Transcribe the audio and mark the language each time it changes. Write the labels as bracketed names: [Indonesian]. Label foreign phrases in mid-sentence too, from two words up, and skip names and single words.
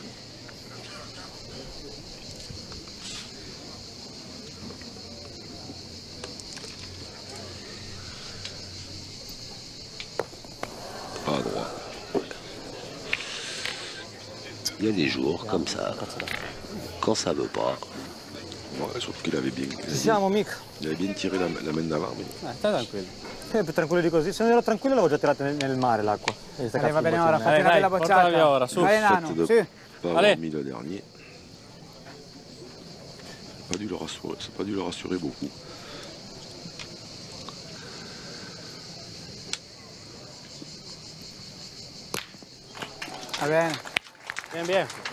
[French] Pas droit. Il y a des jours comme ça, quand ça veut pas. Ouais, sauf qu'il avait bien. [Italian] Ci siamo, mica. [French] Il avait bien tiré la main d'avant. Mais... [Italian] Stai tranquillo. Più tranquillo di così. Se non ero tranquillo l'avevo già tirato nel mare l'acqua. Va bene ora, fatti una Dai, bella portala via bocciata. ora, su. Vai [French] Fait Nano, de [Italian] sì. [French] pas Allez. avoir mis le dernier. Ça n'a pas dû le rassurer beaucoup. [Italian] Va bene. [French] Bien, bien.